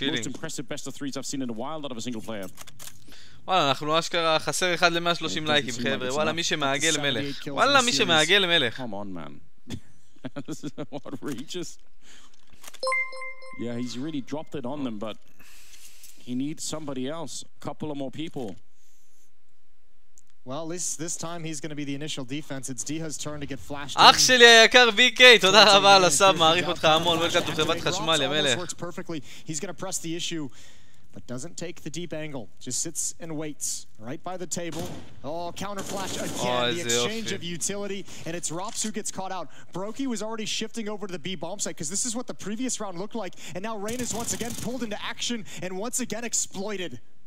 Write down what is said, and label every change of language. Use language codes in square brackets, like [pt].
[en] Most impressive best of threes I've seen in a while out of a single player. [he] וואלה, אנחנו אשכרה חסר אחד ל-130 לייקים, חבר'ה. וואלה, מי שמעגל מלך. וואלה, מי שמעגל מלך. [en] Come on, man. This is outrageous. Yeah, he's really dropped it on them, but he needs somebody else. A couple of more people. Well, at least this time he's going to be the initial defense. It's Diha's turn to get flashed. [he] אח שלי היקר BK, תודה רבה על הסאב, מעריך אותך המון. [en] וולקאם to [he] חברת חשמל, יא מלך. [en] He's going to press the issue. But doesn't take the deep angle, just sits and waits right by the table. Oh, counter flash again, the exchange of utility, and it's Rops who gets caught out. Brokey was already shifting over to the B bomb site because this is what the previous round looked like, and now Rain is once again pulled into action and once again exploited.